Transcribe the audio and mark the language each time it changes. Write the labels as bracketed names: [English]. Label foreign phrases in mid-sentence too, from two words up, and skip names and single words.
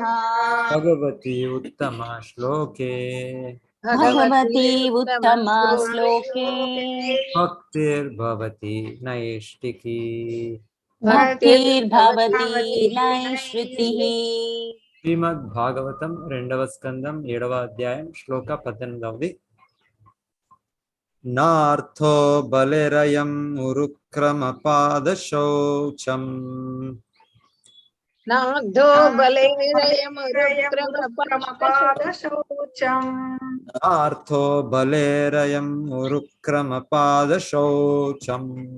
[Sanskrit] भगवती उत्तमा श्लोके भगवती उत्तमा श्लोके भक्तिर्भवति नैष्टिकी। भक्तिर्भवति नैष्टिकी। [Telugu] श्रीमद्भागवतं 2వ స్కందం 7వ అధ్యాయం శ్లోక 18. [Sanskrit] नार्थो बलिरयं उरुक्रमपादशौचं नार्धो बलैरयमुरुक्रमपादशौचं नार्थो बलेरयं उरुक्रमपादशौचं